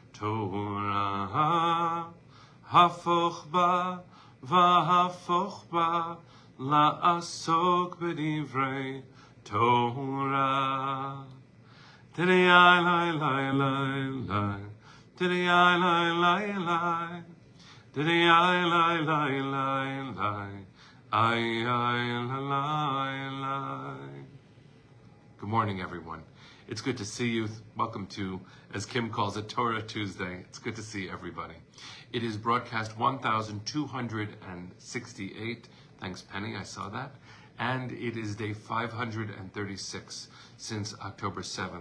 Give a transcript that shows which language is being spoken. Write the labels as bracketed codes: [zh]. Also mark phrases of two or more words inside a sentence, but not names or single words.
[he] תורה הפוך בה והפוך בה לעסוק בדברי תורה. Diddy I lai lai lai lai. Diddy I lai lai lai. Diddy I lai lai lai lai. Ay ay la lai lai. [en] Good morning, everyone. It's good to see you. Welcome to, as Kim calls it, Torah Tuesday. It's good to see everybody. It is broadcast 1268. Thanks, Penny, I saw that. And it is day 536 since October 7th.